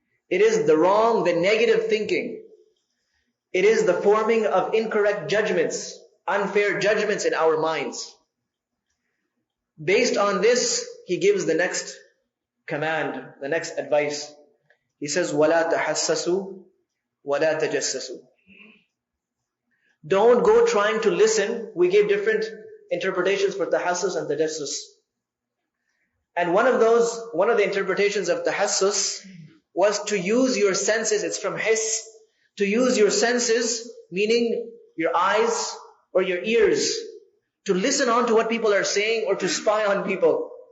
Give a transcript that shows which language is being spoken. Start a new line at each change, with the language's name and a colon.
English: It is the wrong, the negative thinking. It is the forming of incorrect judgments, unfair judgments in our minds. Based on this, he gives the next command, the next advice. He says,
Arabic: وَلَا تَحَسَّسُوا وَلَا تَجَسَّسُوا.
English: Don't go trying to listen. We gave different interpretations for tahassus and tajassus. And one of the interpretations of tahassus was to use your senses. It's from his. To use your senses, meaning your eyes or your ears, to listen on to what people are saying or to spy on people.